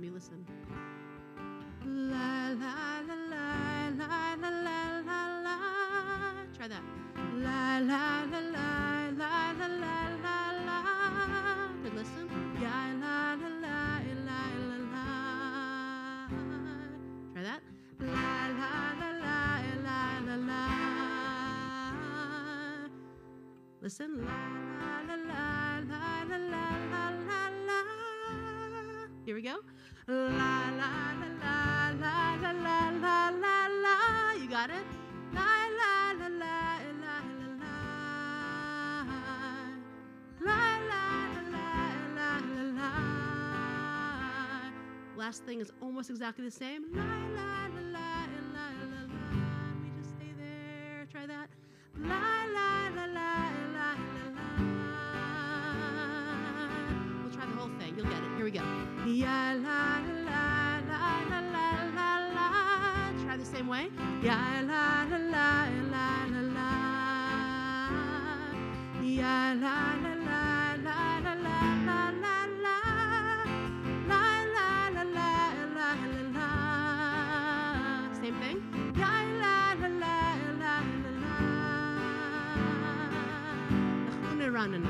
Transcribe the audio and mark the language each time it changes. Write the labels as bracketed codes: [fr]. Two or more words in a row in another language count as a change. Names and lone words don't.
[en] You listen. La la la la la la la la la. Try that. La la la la la la la la la. Good, listen. Ya la la la la la la. Try that. La la la la la la la. Listen. La la la la la la la la. Here we go. La la la la la la la la la la. You got it? La la la la la la la. La la la la la la. Last thing is almost exactly the same. La la la la la la la. We just stay there. Try that. La la la la la la la. We'll try the whole thing. You'll get it. Here we go. Ya la la la la la la la. Try the same way. Ya la la la la la la. Ya la la la la la la la la. La la la la la la la. Same thing. Ya la la la la la la. Lechune ranana.